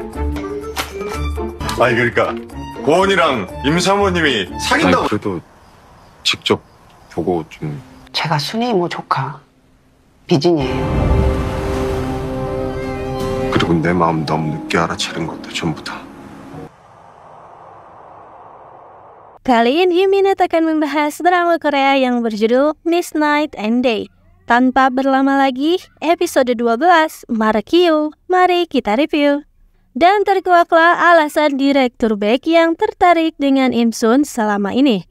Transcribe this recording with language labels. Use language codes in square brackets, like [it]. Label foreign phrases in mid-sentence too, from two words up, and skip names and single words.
[ko] 아니 그러니까 고은이랑 임사모님이 사귄다고. 아니, 그래도 직접 보고 좀. 제가 순이 이모 조카 미진이에요. 그리고 내 마음 너무 늦게 알아차린 것도 전부 다. [id] Kali ini Minute akan membahas drama Korea yang berjudul Miss Night and Day. Tanpa berlama lagi, episode 12, Marekyo, mari kita review. Dan terkuaklah alasan Direktur Baek yang tertarik dengan Im Sun selama ini.